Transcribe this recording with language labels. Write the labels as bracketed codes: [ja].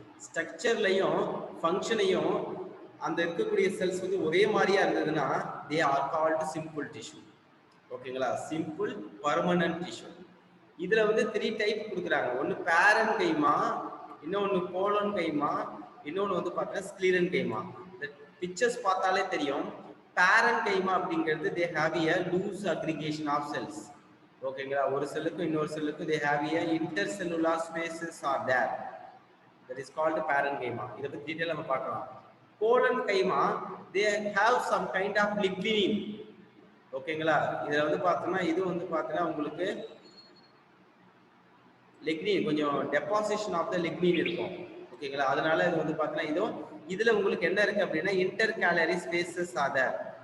[ta] ஸ்ட்ரக்சர்லையும் ஃபங்க்ஷனையும் அந்த இருக்கக்கூடிய செல்ஸ் வந்து ஒரே மாதிரியா இருந்ததுன்னா [en] they are called simple tissue. [ta] ஓகேங்களா? Simple permanent tissue. இதுல வந்து 3 டைப் கொடுக்குறாங்க. ஒன்று பேரன் கைமா, இன்னொன்று கோலன் கைமா, இன்னொன்று வந்து பார்த்தீங்கன்னா ஸ்க்ளீரன் கைமா. இந்த பிக்சர்ஸ் பார்த்தாலே தெரியும். பேரன் கைமா அப்படிங்கிறது [en] they have a loose aggregation of cells. [ta] ஓகேங்களா? ஒரு செல்லுக்கும் இன்னொரு செல்லுக்கும் [en] they have a intercellular spaces are there, that is called parenchyma. [ta] இதை பற்றி டீட்டெயில் நம்ம பார்க்கலாம். Colon keema [en] they have some kind of lignin. [ta] ஓகேங்களா. இதுல வந்து பார்த்தோம்னா இது வந்து பார்த்தீங்கன்னா உங்களுக்கு லிக்னின் கொஞ்சம் டெபாசிஷன் ஆஃப் த லிக்னின் இருக்கும். ஓகேங்களா. அதனால இது வந்து பார்த்தீங்கன்னா இதுல உங்களுக்கு என்ன இருக்கு அப்படின்னா இன்டர் கேலரி ஸ்பேசஸ் ஆதர்.